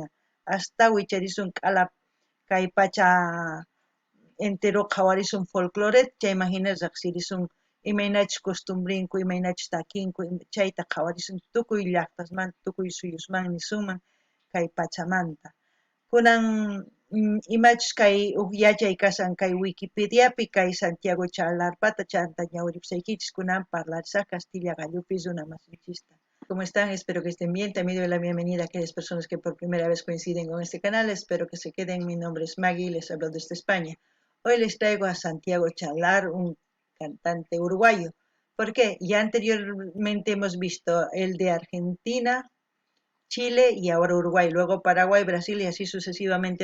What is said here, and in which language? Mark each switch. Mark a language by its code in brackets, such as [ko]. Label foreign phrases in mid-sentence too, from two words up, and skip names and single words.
[qu] Hasta wicharisun k'alap kay pacha entero qhawarisun folclore chayman hina riqsirisun imaynachus costumbrinku, imaynachus takinku, chayta qhawarisun tukuy llaqtasmanta, tukuy suyusman nisunman kay pachamanta. Kunan imachus kay huk yachay kashan kay Wikipediapi kay Santiago Chalarpata chanta ñawiripusaykichis kunan parlarisaq Castilla gallupi runa masinchista. [es] ¿Cómo están? Espero que estén bien. También doy la bienvenida a aquellas personas que por primera vez coinciden con este canal. Espero que se queden. Mi nombre es Maggie y les hablo desde España. Hoy les traigo a Santiago Chalar, un cantante uruguayo. ¿Por qué? Ya anteriormente hemos visto el de Argentina, Chile y ahora Uruguay, luego Paraguay, Brasil y así sucesivamente